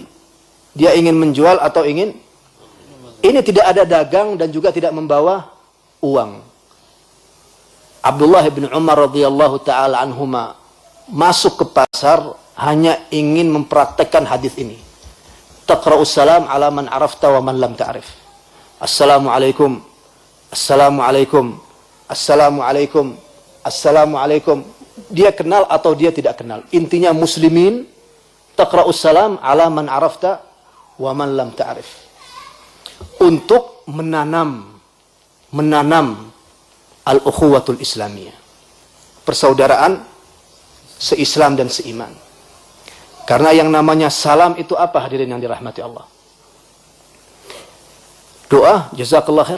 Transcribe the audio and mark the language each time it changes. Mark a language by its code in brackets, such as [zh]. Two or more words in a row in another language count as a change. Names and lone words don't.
[id] Dia ingin menjual atau ingin, ini tidak ada dagang dan juga tidak membawa uang. Abdullah bin Umar [ar] رضي الله تعالى عنهما [id] masuk ke pasar hanya ingin mempraktekkan hadis ini. [ar] تقرأ السلام على من عرفت ومن لم تعرف. السلام عليكم، السلام عليكم، السلام عليكم، السلام عليكم. [id] Dia kenal atau dia tidak kenal. Intinya muslimin, [ar] تقرأ السلام على من عرفت ومن لم تعرف. [id] Untuk menanam [ar] الأخوة الإسلامية, [id] persaudaraan seislam dan seiman. Karena yang namanya salam itu apa, hadirin yang dirahmati Allah? [ar] Doa, جزاك الله خير.